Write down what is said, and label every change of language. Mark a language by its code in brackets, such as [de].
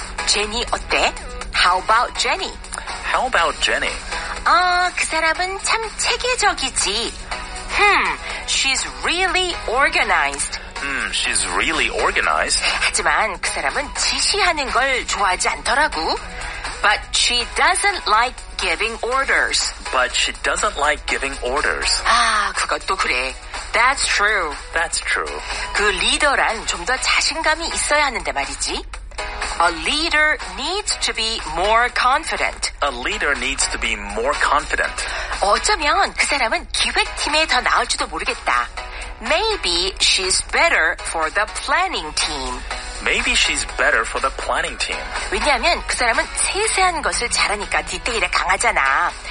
[ko] 제니 어때? [en] How about Jenny? How about Jenny? [ko] 그 사람은 참 체계적이지. [en] She's really organized. She's really organized. [ko] 하지만 그 사람은 지시하는 걸 좋아하지 않더라고. [en] But she doesn't like giving orders. But she doesn't like giving orders. [ko] 그것도 그래. [en] That's true. That's true. [ko] 그 리더란 좀 더 자신감이 있어야 하는데 말이지. [en] A leader needs to be more confident. A leader needs to be more confident. [ko] 어쩌면 그 사람은 기획팀에 더 나을지도 모르겠다. [en] Maybe she's better for the planning team. Maybe she's better for the planning team. [ko] 왜냐하면 그 사람은 세세한 것을 잘하니까 디테일에 강하잖아.